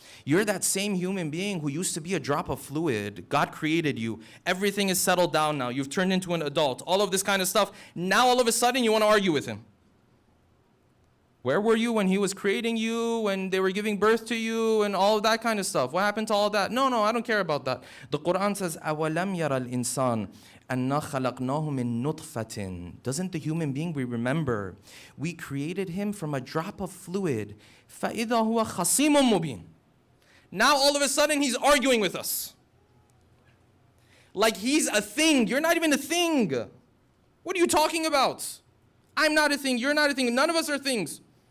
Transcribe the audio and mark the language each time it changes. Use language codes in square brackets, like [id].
[en] You're that same human being who used to be a drop of fluid. God created you. Everything is settled down now. You've turned into an adult. All of this kind of stuff. Now all of a sudden you want to argue with him. Where were you when he was creating you, when they were giving birth to you, and all of that kind of stuff? What happened to all of that? No, I don't care about that. The Quran says, [ar] أَوَلَمْ يَرَى الْإِنسَانِ أَنَّا خَلَقْنَاهُ مِن نُطْفَةٍ. [en] Doesn't the human being we remember? We created him from a drop of fluid. [ar] فَإِذَا هُوَ خَصِيمٌ مُبِينٌ. [en] Now all of a sudden he's arguing with us. Like he's a thing. You're not even a thing. What are you talking about? I'm not a thing. You're not a thing. None of us are things.